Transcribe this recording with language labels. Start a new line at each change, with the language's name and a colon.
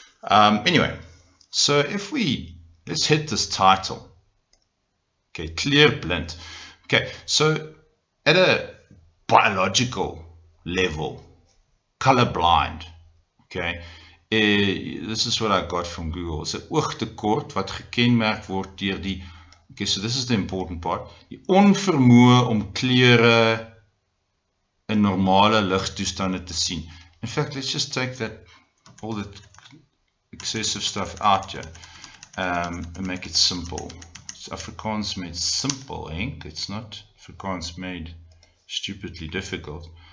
English: Anyway, so let's hit this title. Okay, kleurblind. Okay, so at a biological level, colorblind. Okay. This is what I got from Google.
Afrikaans: It's 'n oogtekort wat gekenmerk word deur die.
English: Okay, so this is the important part.
Afrikaans: Die onvermoë om kleure in normale ligtoestande te sien.
English: In fact, let's just take all the excessive stuff out here and make it simple. It's Afrikaans made simple, Henk. It's not Afrikaans made stupidly difficult.